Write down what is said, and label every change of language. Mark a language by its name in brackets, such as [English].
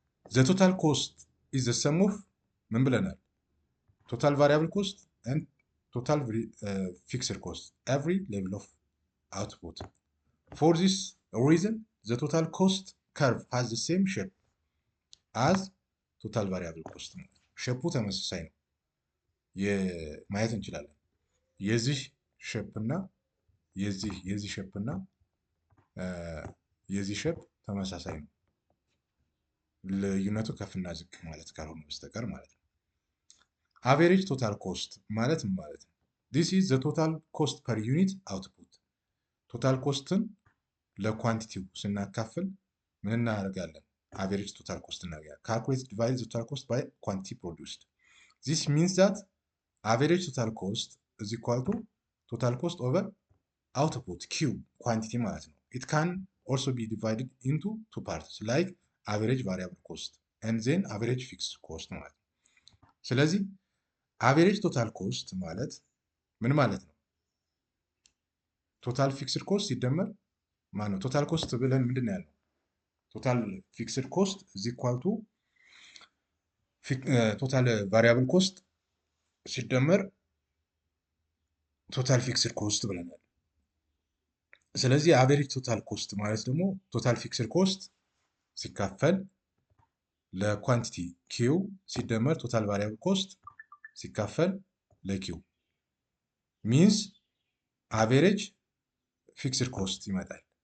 [English] The total cost is the sum of [Amharic] ምን ብለናል? [English] total variable cost and total fixed cost every level of output. For this reason, the total cost curve has the same shape as total variable cost. [Amharic] ሼፑ ተመሳሳይ ነው ማየት እንችላለን። የዚህ ሼፕ እና የዚህ ሼፕ እና የዚህ ሼፕ ተመሳሳይ ነው። ልዩነቱ ከፍና ዝቅ ማለት ካልሆነ በስተቀር ማለት ነው። አቬሬጅ ቶታል ኮስት ማለት ምን ማለት ነው? [English] This is the total cost per unit output. [Amharic] ቶታል ኮስትን ለኳንቲቲው ስናካፍል ምን እናደርጋለን? አቬሬጅ ቶታል ኮስት እናደርጋለን። [English] Calculate divide the total cost by quantity produced. This means that average total cost is equal to total cost over output Q quantity [Amharic] ማለት ነው። [English] It can also be divided into two parts like average variable cost and then average fixed cost ማለት ነው። [Amharic] ስለዚህ [English] average total cost [Amharic] ማለት ምን ማለት ነው? ቶታል ፊክስድ ኮስት ሲደመር ማነው ቶታል ኮስት ብለን ምንድን ነው ያለው? [English] ቶታል ፊክስድ ኮስት is equal to ቶታል ቫሪያብል ኮስት [Amharic] ሲደመር ቶታል ፊክስድ ኮስት ብለናል። ስለዚህ አቬሬጅ ቶታል ኮስት ማለት ደግሞ [English] ቶታል ፊክስድ ኮስት [Amharic] ሲካፈል ለኳንቲቲ ኪው ሲደመር [English] ቶታል ቫሪያብል ኮስት [Amharic] ሲካፈል ለኪው [English] ሚንስ አቬሬጅ ፊክስድ ኮስት [Amharic] ይመጣል።